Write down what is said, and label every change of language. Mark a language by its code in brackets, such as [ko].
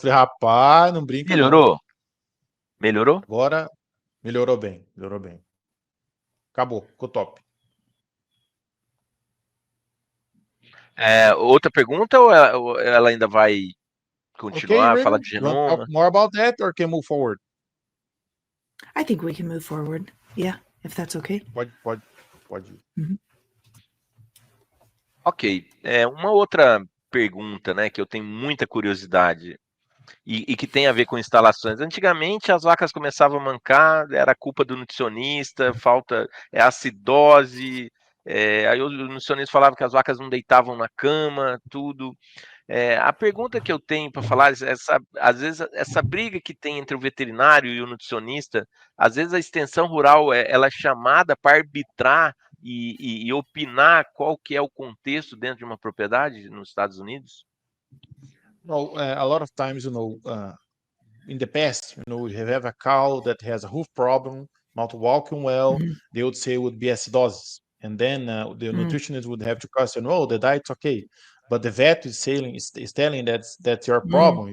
[pt] Falei, rapaz, não brinca. Melhorou? Não. Melhorou? Agora melhorou bem, melhorou bem. Acabou, ficou top. Outra pergunta ou ela ainda vai continuar, [en] Okay, [pt] falar [en] Regan, [pt] de [en] you want to [pt] genoma? [en] talk more about that or can move forward? I think we can move forward. Yeah, if that's okay. [pt] Pode ir. Ok. Uma outra pergunta, né, que eu tenho muita curiosidade e que tem a ver com instalações. Antigamente as vacas começavam a mancar, era culpa do nutricionista, falta acidose, aí o nutricionista falava que as vacas não deitavam na cama, tudo. A pergunta que eu tenho para falar, às vezes essa briga que tem entre o veterinário e o nutricionista, às vezes a extensão rural ela é chamada para arbitrar e opinar qual que é o contexto dentro de uma propriedade nos Estados Unidos? [en] Well, a lot of times, in the past, we have a cow that has a hoof problem, not walking well. They would say it would be acidosis. And then the nutritionist would have to question, oh, the diet's okay. But the vet is telling that's your problem.